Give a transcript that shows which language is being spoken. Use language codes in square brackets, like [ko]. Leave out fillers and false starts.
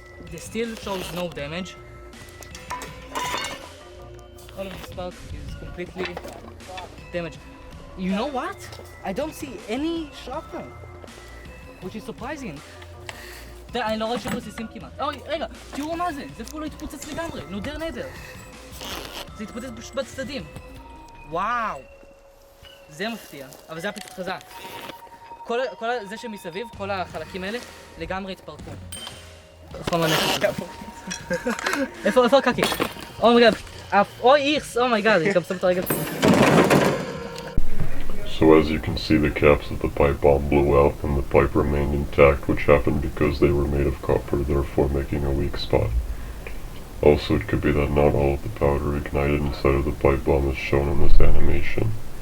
[en] This still shows no damage. All of the spark is completely damaged. You know what? I don't see any shrapnel, which is surprising. [he] אני לא רואה שמוסיסים כמעט. אוי, רגע, תראו מה זה, זה אפילו לא התפוצץ לגמרי, נודר נדר. זה התפוצץ פשוט בצדדים. וואו. זה מפתיע, אבל זה היה פשוט חזק. כל זה שמסביב, כל החלקים האלה, לגמרי התפרקו. איפה הקקי? אומייגאד, אוי איכס, אומייגאד, אני גם שם את הרגל. [en] So as you can see, the caps of the pipe bomb blew out and the pipe remained intact, which happened because they were made of copper, therefore making a weak spot. Also, it could be that not all of the powder ignited inside of the pipe bomb is shown in this animation.